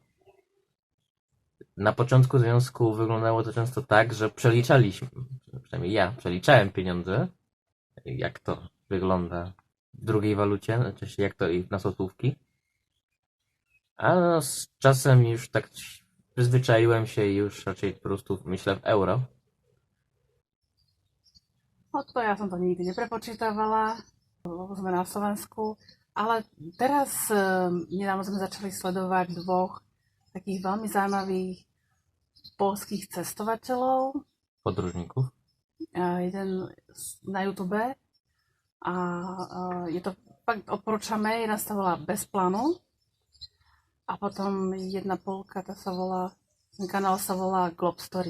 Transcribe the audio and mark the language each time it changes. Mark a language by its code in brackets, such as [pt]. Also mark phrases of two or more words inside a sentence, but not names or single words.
[pl] Na początku związku wyglądało to często tak, że przeliczaliśmy, przynajmniej ja przeliczałem pieniądze, jak to wygląda w drugiej walucie, znaczy jak to i na złotówki. A no, z czasem już tak przyzwyczaiłem się i już raczej po prostu myślę w euro. [sk] No to ja som to nikdy neprepočítavala, lebo sme na Slovensku, ale teraz nedávno sme začali sledovať dvoch takých veľmi zaujímavých poľských cestovateľov. [pl] Podróżników. [sk] Jeden na YouTube a je to fakt odporúčame, jedna sa volá Bez plánu a potom jedna Polka, ten kanál sa volá Glob Story.